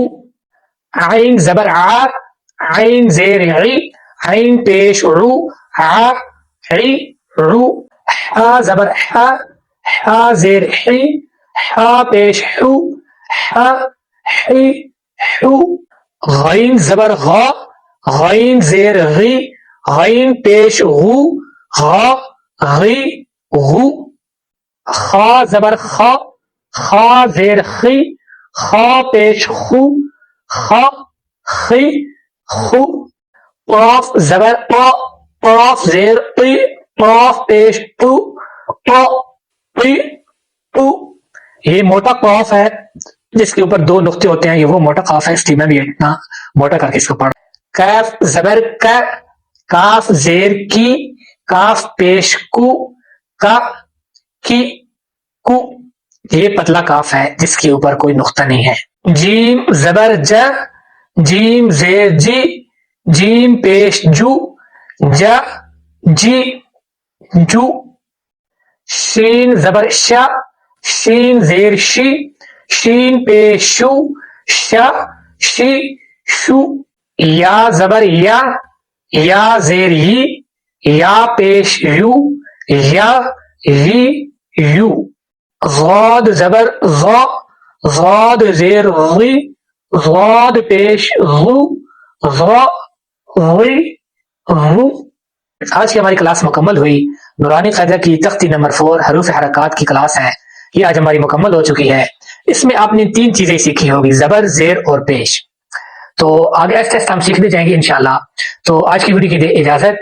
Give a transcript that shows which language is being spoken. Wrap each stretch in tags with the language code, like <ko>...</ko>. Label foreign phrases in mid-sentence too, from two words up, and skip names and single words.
<ur>عین زبر آ، عین زیر عی، عین پیش عو، عا عی عو۔ حا زبر حا، حا زیر حی، حا پیش حو، حا حی حو۔ غین زبر غا، غین زیر غی، غین پیش غو، غا غی غو۔ خا زبر خا، خا زیر خی، خا پیش خو، خا خی خو۔ قاف زبر قا، قاف زیر قی، قاف پیش قو، قا قی قو۔ یہ موٹا قاف ہے جس کے اوپر 2 نقطے ہوتے ہیں، یہ وہ موٹا قاف ہے، اس لیے میں بھی اتنا موٹا کر کے اس کو پڑھ۔ کاف زبر کا، کاف زیر کی، کاف پیش کو، کا کی کو۔ یہ پتلا کاف ہے جس کے اوپر کوئی نقطہ نہیں ہے۔ جیم زبر جا، جیم زیر جی، جیم پیش جو، جا جی جو۔ شین زبر شا، شین زیر شی، شین پیش شو، شا شی شو۔ یا زبر یا، یا زیر یی، یا پیش یو، یا یی یو۔ ضاد زبر ضا، ضاد زیر غی، ضاد پیش غو، غا غی غو۔ آج کی ہماری کلاس مکمل ہوئی۔ نورانی قاعدہ کی تختی نمبر 4 حروف حرکات کی کلاس ہے، یہ آج ہماری مکمل ہو چکی ہے۔ اس میں آپ نے 3 چیزیں سیکھی ہوگی، زبر، زیر اور پیش۔ تو آگے آہستہ آہستہ ہم سیکھتے جائیں گے انشاءاللہ۔ تو آج کی ویڈیو کی دے اجازت۔</ur>